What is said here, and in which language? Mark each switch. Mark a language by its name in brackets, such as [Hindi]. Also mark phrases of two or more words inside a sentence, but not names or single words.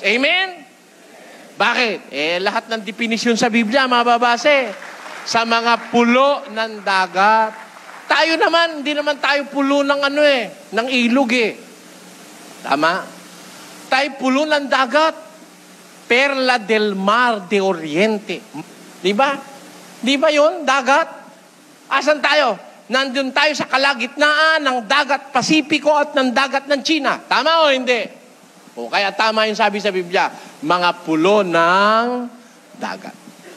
[Filipino] Amen? Bakit? Lahat ng definisyon sa Biblia, mababase sa mga pulo ng dagat. Tayo naman, hindi naman tayo pulo ng ng ilog Tama? Tayo pulo ng dagat. [Spanish] Perla del mar de oriente. [Filipino] Di ba? Di ba yun? Dagat? Asan tayo? Nandun tayo sa kalagitnaan ng dagat Pasipiko at ng dagat ng China. Tama o hindi? O kaya tama yung sabi sa Biblia, mga pulo ng dagat.